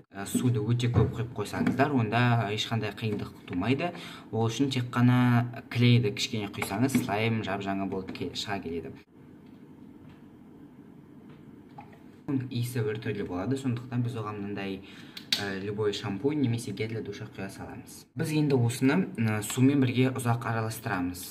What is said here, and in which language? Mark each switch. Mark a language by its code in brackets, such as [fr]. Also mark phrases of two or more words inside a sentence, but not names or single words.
[kk] Суды өте көп құйып қойсаңыздар, онда ешқандай қиындық тумайды. Ол үшін тек қана клейді кішкене құйсаңыз, слайм жап-жаңа болып шыға келеді. Иісі бір түрлі болады, сондықтан біз оған мынандай любой шампунь немесе [ru] гель для душа [kk] құя саламыз. Біз енді осыны сумен бірге ұзақ араластырамыз.